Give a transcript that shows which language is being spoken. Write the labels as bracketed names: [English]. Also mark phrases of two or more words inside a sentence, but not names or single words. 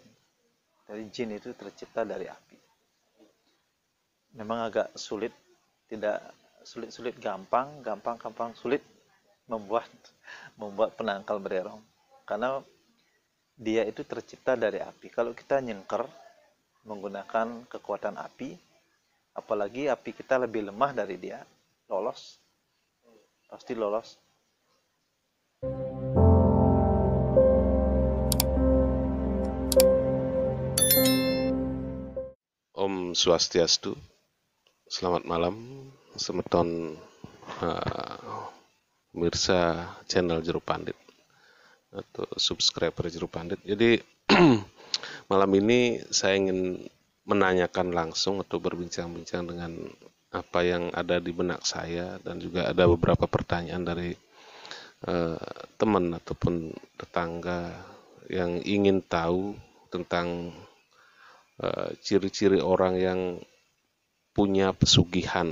[Indonesian] Jadi jin itu tercipta dari api. Memang agak sulit, tidak sulit-sulit gampang, gampang-gampang sulit membuat membuat penangkal bererong. Karena dia itu tercipta dari api. Kalau kita nyengker menggunakan kekuatan api, apalagi api kita lebih lemah dari dia, lolos, pasti lolos. [Balinese] Om Swastiastu, [Indonesian] selamat malam, semeton pemirsa channel Jero Pandit atau subscriber Jero Pandit. Jadi malam ini saya ingin menanyakan langsung atau berbincang-bincang dengan apa yang ada di benak saya dan juga ada beberapa pertanyaan dari teman ataupun tetangga yang ingin tahu tentang ciri-ciri orang yang punya pesugihan.